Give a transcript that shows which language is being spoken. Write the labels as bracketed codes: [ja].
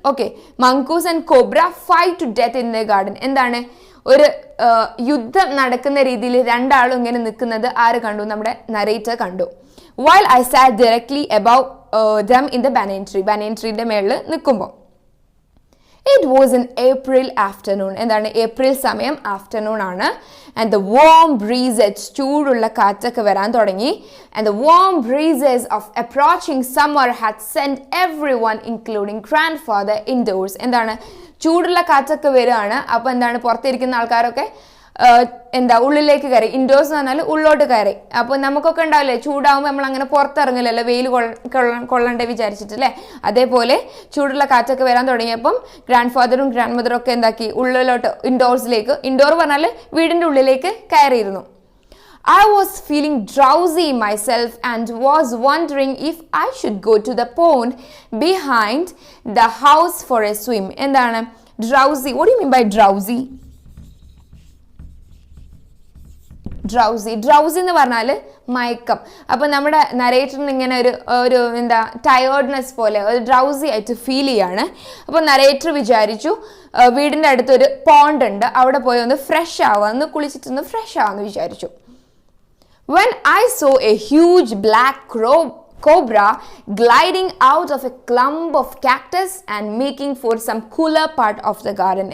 [en] Okay, mongoose and cobra fight to death in the garden. എന്താണ്? [ml] ഒരു യുദ്ധം നടക്കുന്ന രീതിയിൽ രണ്ടാളും ഇങ്ങനെ നിൽക്കുന്നത് ആര് കണ്ടു? നമ്മുടെ നരേറ്റർ കണ്ടു. [en] while I sat directly above them in the banyan ട്രീന്റെ [ml] മേളിൽ നിൽക്കുമ്പോൾ. [en] It was an April afternoon. [ml] എന്താണ്? ഏപ്രിൽ സമയം, ആഫ്റ്റർനൂൺ ആണ്. [en] And the warm breezes, [ml] ചൂടുള്ള കാറ്റൊക്കെ വരാൻ തുടങ്ങി. [en] And the warm breezes of approaching summer had sent everyone, including grandfather, indoors. [ml] എന്താണ്? ചൂടുള്ള കാറ്റൊക്കെ വരികയാണ്. അപ്പോൾ എന്താണ്? പുറത്തിരിക്കുന്ന ആൾക്കാരൊക്കെ ഉള്ളിലേക്ക് കയറി. ഇൻഡോഴ്സ് എന്ന് പറഞ്ഞാൽ ഉള്ളോട്ട് കയറി. അപ്പോൾ നമുക്കൊക്കെ ഉണ്ടാവില്ലേ, ചൂടാവുമ്പോൾ നമ്മൾ അങ്ങനെ പുറത്തിറങ്ങില്ലല്ലോ, വെയിൽ കൊള്ളണ്ടേ വിചാരിച്ചിട്ടല്ലേ. അതേപോലെ ചൂടുള്ള കാറ്റൊക്കെ വരാൻ തുടങ്ങിയപ്പം ഗ്രാൻഡ് ഫാദറും ഗ്രാൻഡ് മദറും ഒക്കെ എന്താക്കി? ഉള്ളിലോട്ട്, ഇൻഡോർ പറഞ്ഞാൽ വീടിൻ്റെ ഉള്ളിലേക്ക് കയറിയിരുന്നു. [en] I was feeling drowsy myself and was wondering if I should go to the pond behind the house for a swim. [ml] എന്താണ് drowsy? [en] What do you mean by drowsy? [ml] Drowsy എന്ന് പറഞ്ഞാൽ മയക്കം. അപ്പം നമ്മുടെ നരേറ്ററിന് ഇങ്ങനെ ഒരു എന്താ ടയേർഡ്നെസ് പോലെ ഒരു ഡ്രൗസി ആയിട്ട് ഫീൽ ചെയ്യാണ്. അപ്പോൾ നരേറ്റർ വിചാരിച്ചു വീടിൻ്റെ അടുത്തൊരു പോണ്ട് ഉണ്ട്, അവിടെ പോയി ഒന്ന് ഫ്രഷ് ആവാമെന്ന്, കുളിച്ചിട്ടൊന്ന് ഫ്രഷ് ആവാമെന്ന് വിചാരിച്ചു. [en] When I saw a huge black cobra gliding out of a clump of cactus and making for some cooler part of the garden.